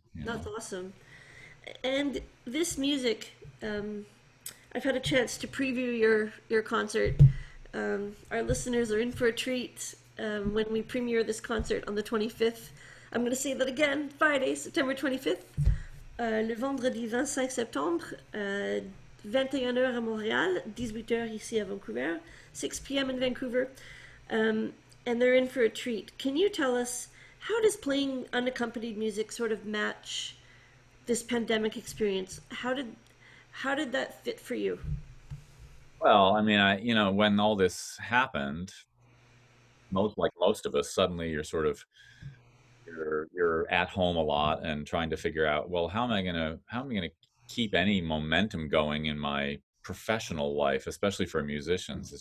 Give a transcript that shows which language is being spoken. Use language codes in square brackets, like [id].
[en] That's awesome. And this music, I've had a chance to preview your concert. Our listeners are in for a treat when we premiere this concert on the 25th. I'm going to say that again, Friday, September 25th. [fr] Le vendredi 25 septembre, 21h à Montréal, 18h ici à Vancouver, [en] 6 p.m. in Vancouver. And they're in for a treat. Can you tell us, how does playing unaccompanied music sort of match this pandemic experience? How did that fit for you? Well, I mean, when all this happened, most of us, suddenly you're at home a lot and trying to figure out, well, how am I gonna keep any momentum going in my professional life, especially for musicians?